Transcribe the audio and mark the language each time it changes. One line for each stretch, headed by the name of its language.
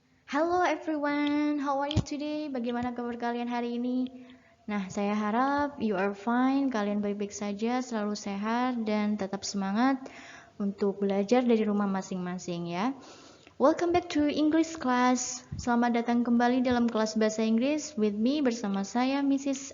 English: Hello everyone, how are you today?
Indonesian: Bagaimana kabar kalian hari ini? Nah, saya harap
English: you are fine,
Indonesian: kalian baik-baik saja, selalu sehat dan tetap semangat untuk belajar dari rumah masing-masing ya.
English: Welcome back to English class.
Indonesian: Selamat datang kembali dalam kelas bahasa Inggris
English: with me
Indonesian: bersama saya Mrs.